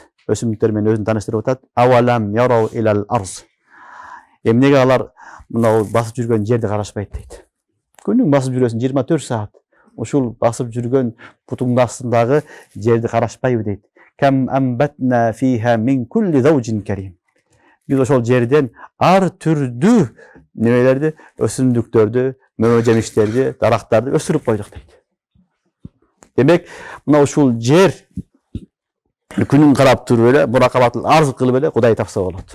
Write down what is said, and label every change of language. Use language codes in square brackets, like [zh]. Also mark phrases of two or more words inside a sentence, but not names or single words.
[ky] Өсүмдүктөр менен өзүн тааныштырып атат. [ar] أولم يروا إلى الأرض. [ky] Эмнеге алар мына басып жүргөн жерди карашпайт дейт. Күнүң басып жүрөсүң 24 саат. Ушул басып жүргөн бутуңдун астындагы жерди карашпайбы дейт. [ar] كم أنبتنا فيها من كل زوج كريم. [ky] Биз ошол жерден ар түрдүү немелерди, өсүмдүктөрдү, мөмө жемиштерди, дарактарды өсүрүп койдук дейт. Демек, мына ушул жер күнүн карап туруп эле, муракабатын арз кылып эле Кудай тапса болот.